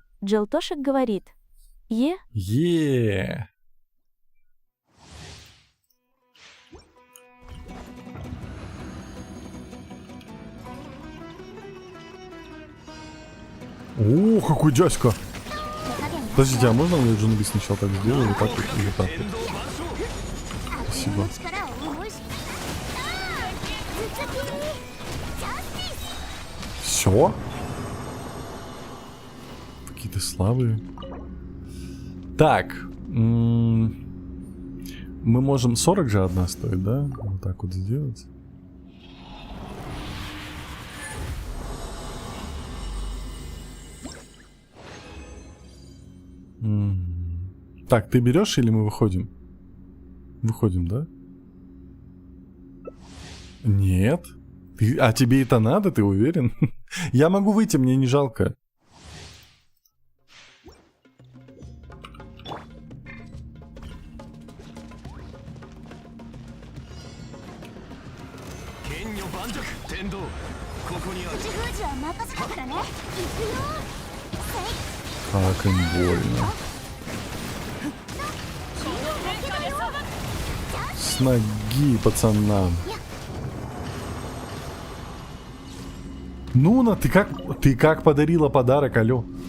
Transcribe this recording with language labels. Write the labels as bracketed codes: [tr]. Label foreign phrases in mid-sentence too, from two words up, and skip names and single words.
[ru] Джилтошик говорит, Е. О, какой дядька! [ja] 手加減な [ru] Подождите, а можно я Джунби сначала так сделаю? Вот так вот и вот так вот. Спасибо. [ja] 力を思いし頭突きジャスティス [ru] Все? Какие-то слабые. Так. Мы можем 40 же одна стоит, да? Вот так вот сделать. Так, ты берешь или мы выходим? Выходим, да? Нет. А тебе это надо, ты уверен? Я могу выйти, мне не жалко. [ja] 口封じは任せたからね行くよ [ru] Как им больно. С ноги, пацанам. Нуна, ты как подарила подарок, алё?